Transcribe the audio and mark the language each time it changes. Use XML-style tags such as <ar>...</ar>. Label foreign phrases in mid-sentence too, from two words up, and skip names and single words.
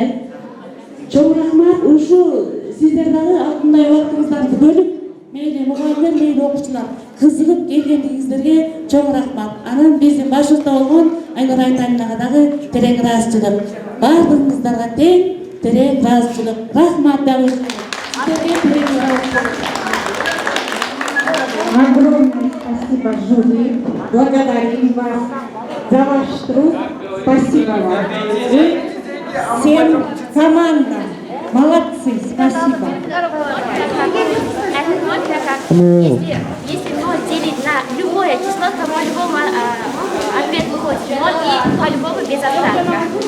<ky>Чоң рахмат, ушул сиздер дагы алтындай убактыңыздарды бөлүп, мейли мугалимдер, мейли окуучулар кызыгып келгениңиздерге чоң рахмат. Анан биздин башыбызда болгон Айнур Айтайнага дагы терең ыраазычылык. Бардыгыңыздарга терең ыраазычылык. Рахмат дагы. Сиздерге терең ыраазычылык.</ky> <ru>Огромное спасибо, жюри. Благодарим вас за ваш труд. Спасибо вам. И всем командам. Молодцы, спасибо. Если 0 делить на любое число, то по-любому ответ выходит 0 и по-любому без остатка.</ru>